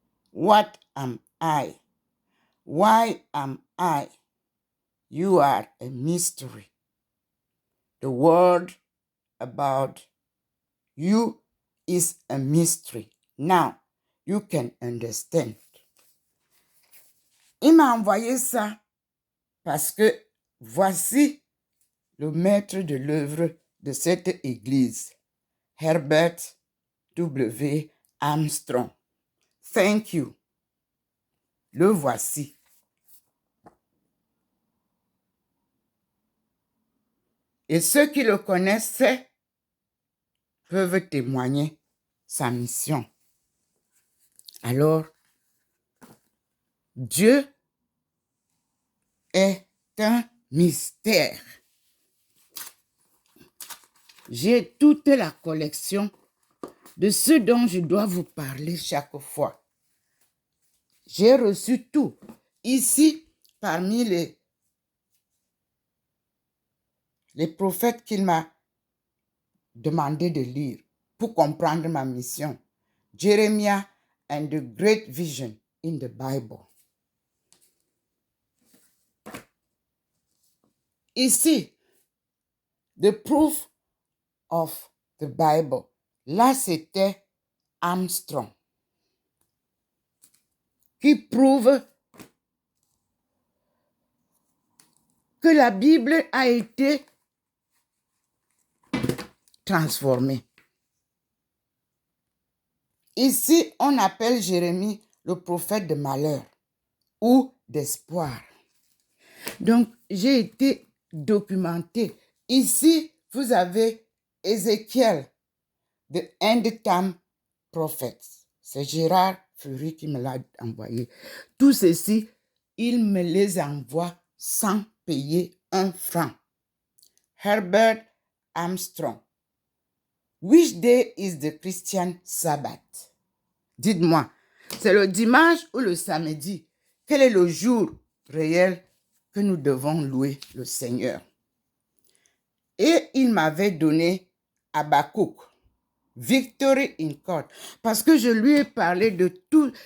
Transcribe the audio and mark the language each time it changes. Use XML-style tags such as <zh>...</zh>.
<en>What am I? Why am I? You are a mystery. The word about you is a mystery. Now, you can understand.</en> <fr>Il m'a envoyé ça parce que voici le maître de l'œuvre de cette église, Herbert W. Armstrong.</fr> <en>Thank you.</en> <fr>Le voici. Et ceux qui le connaissaient peuvent témoigner sa mission. Alors, Dieu est un mystère. J'ai toute la collection de ce dont je dois vous parler chaque fois. J'ai reçu tout. Ici, parmi les prophètes qu'il m'a demandé de lire pour comprendre ma mission.</fr> <en>Jeremiah and the Great Vision in the Bible.</en> <fr>Ici,</fr> <en>the proof of the Bible.</en> <fr>Là, c'était Armstrong qui prouve que la Bible a été transformée. Ici, on appelle Jérémie le prophète de malheur ou d'espoir. Donc, j'ai été documenté. Ici, vous avez Ézéchiel,</fr> <en>the end time prophet.</en> <fr>C'est Gérard Fleury qui me l'a envoyé. Tout ceci, il me les envoie sans payer un franc. Herbert Armstrong.</fr> <en>Which day is the Christian Sabbath?</en> <fr>Dites-moi, c'est le dimanche ou le samedi? Quel est le jour réel que nous devons louer le Seigneur? Et il m'avait donné Habakkuk, Victory in Court, parce que je lui ai parlé de tout.</fr>